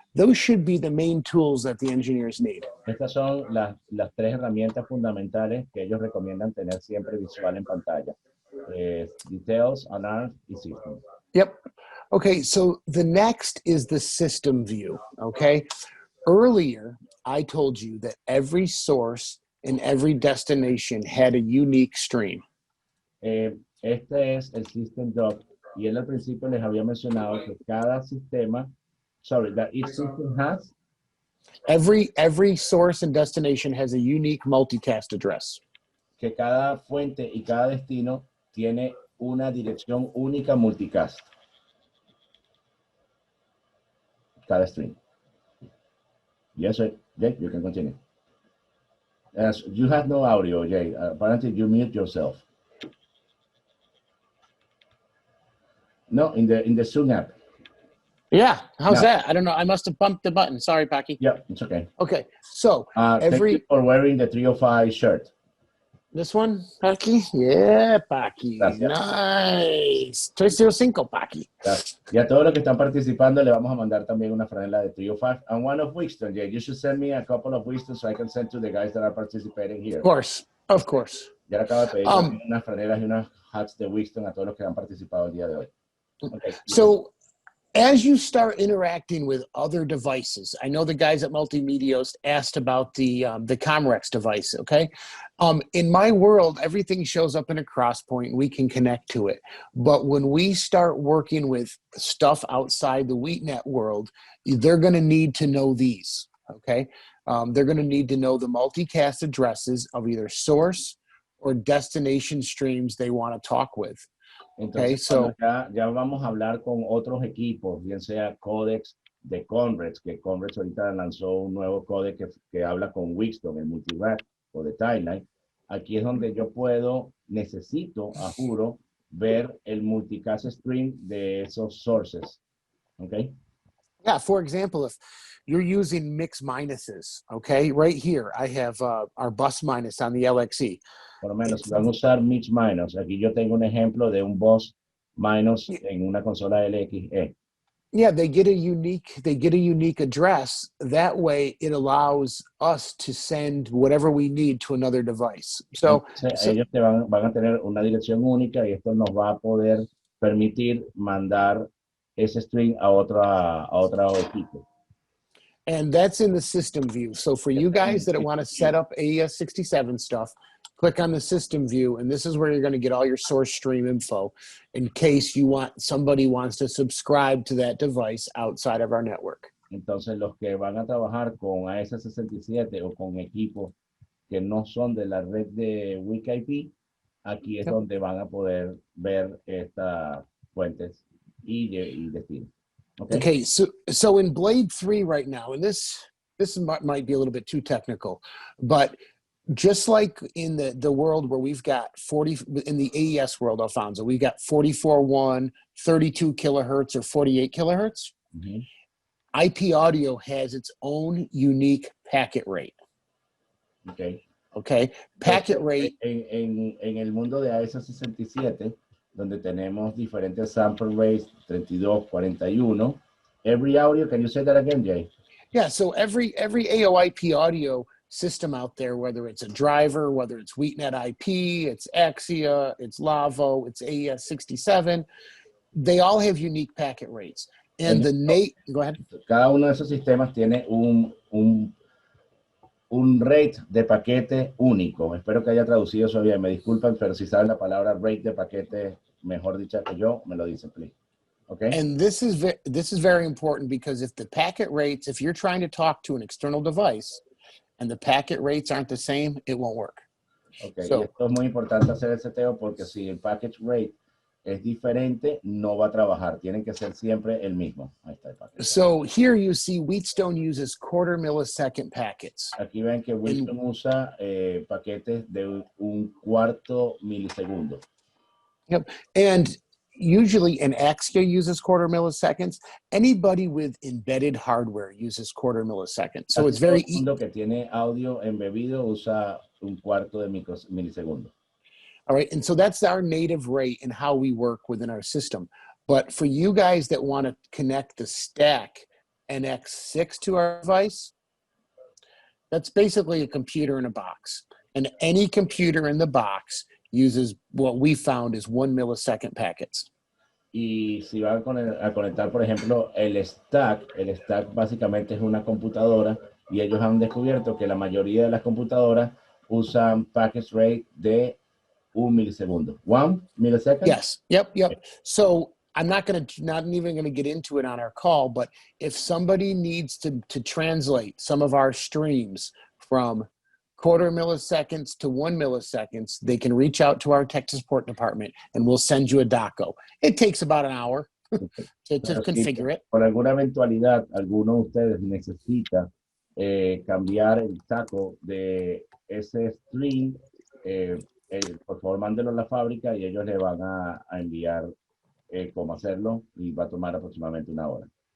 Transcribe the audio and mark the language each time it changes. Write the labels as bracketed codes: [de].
[en] Those should be the main tools that the engineers need. [es] Estas son las tres herramientas fundamentales que ellos recomiendan tener siempre visual en pantalla. [en] Details, alarms, y system. Yep. Okay, so the next is the system view, okay? Earlier, I told you that every source and every destination had a unique stream. [es] Este es el System Doc y él al principio les había mencionado que cada sistema [en] Sorry, that each system has? Every source and destination has a unique multicast address. [es] Que cada fuente y cada destino tiene una dirección única multicast. Cada stream. [en] Yes, sir. Jay, you can continue. As you have no audio, Jay. Apparently, you mute yourself. No, in the Zoom app. Yeah, how's No. that? I don't know. I must have bumped the button. Sorry, Paki. Yeah, it's okay. Okay, so Thank you for wearing the 305 shirt. This one, Paki? Yeah, Paki. [es] Gracias. [en] Nice. 305, Paki. [es] Gracias. Y a todos los que están participando, le vamos a mandar también una franela de 305 [en] and one of Wheatstone. Yeah, you should send me a couple of Wheatstone so I can send to the guys that are participating here. Of course, of course. [es] Ya le acabo de pedir unas franelas y unas hats de Wheatstone a todos los que han participado el día de hoy. [en] Okay. So, as you start interacting with other devices, I know the guys at Multimedios asked about the Comrex device, okay? In my world, everything shows up in a cross point and we can connect to it. But when we start working with stuff outside the WheatNet world, they're going to need to know these, okay? They're going to need to know the multicast addresses of either source or destination streams they want to talk with. [es] Entonces, [en] okay, so [es] ya vamos a hablar con otros equipos, bien sea códex de Conrex, que Conrex ahorita lanzó un nuevo códex que habla con Wheatstone, el multirack o de Timeline. Aquí es donde yo necesito, a juro, ver el multicast stream de esos sources. [en] Okay? Yeah, for example, if you're using mix minuses, okay, right here, I have our bus minus on the LXE. [es] Por lo menos, si van a usar mix minus, aquí yo tengo un ejemplo de un bus minus en una consola LXE. [en] Yeah, they get a unique address. That way, it allows us to send whatever we need to another device. So [es] ellos van a tener una dirección única y esto nos va a poder permitir mandar ese string a otro equipo. [en] And that's in the system view. So for you guys that want to set up AES67 stuff, click on the system view, and this is where you're going to get all your source stream info in case somebody wants to subscribe to that device outside of our network. [es] Entonces, los que van a trabajar con AES67 o con equipos que no son de la red de WikiIP, aquí es donde van a poder ver estas fuentes y destinos. [en] Okay, so in Blade 3 right now, and this might be a little bit too technical, but just like in the world where we've got in the AES world, Alfonso, we've got 44.1, 32 kilohertz or 48 kilohertz. Mm-hmm. IP audio has its own unique packet rate. Okay. Packet rate. [es] En el mundo de AES67, donde tenemos diferentes sample rates, 32, 41. [en] Every audio, can you say that again, Jay? Yeah, so every AOIP audio system out there, whether it's a driver, whether it's WheatNet IP, it's Axia, it's Lavo, it's AES67, they all have unique packet rates. And go ahead. [es] Cada uno de esos sistemas tiene un rate de paquete único. Espero que haya traducido eso bien. Me disculpan, pero si saben la palabra rate de paquete, mejor dicha que yo, me lo dicen, [en] please. Okay. And this is very important because if the packet rates, if you're trying to talk to an external device and the packet rates aren't the same, it won't work. Okay. [es] So, y esto es muy importante hacer el seteo porque si el packet rate es diferente, no va a trabajar. Tienen que ser siempre el mismo. Ahí está el paquete. [en] So here you see Wheatstone uses 1/4 millisecond packets. [es] Aquí ven que Wheatstone usa paquetes de 1/4 milisegundo. [en] Yep. And usually an Axia uses 1/4 milliseconds. Anybody with embedded hardware uses 1/4 milliseconds. So it's very easy. [es] Todo el mundo que tiene audio embebido usa 1/4 de milisegundo. [en] All right, and so that's our native rate and how we work within our system. But for you guys that want to connect the stack NX6 to our device, that's basically a computer in a box. And any computer in the box uses what we found is 1 millisecond packets. [es] Y si van a conectar, por ejemplo, el stack básicamente es una computadora y ellos han descubierto que la mayoría de las computadoras usan packet rate de 1 milisegundo. [en] 1 millisecond? Yes. Yep. So I'm not even gonna get into it on our call, but if somebody needs to translate some of our streams from 1/4 milliseconds to 1 milliseconds, they can reach out to our tech support department and we'll send you a doco. It takes about an hour to configure it. [es] Por alguna eventualidad, alguno de ustedes necesita cambiar el taco de ese stream, por favor, mándelo a la fábrica y ellos le van a enviar cómo hacerlo y va a tomar aproximadamente una hora.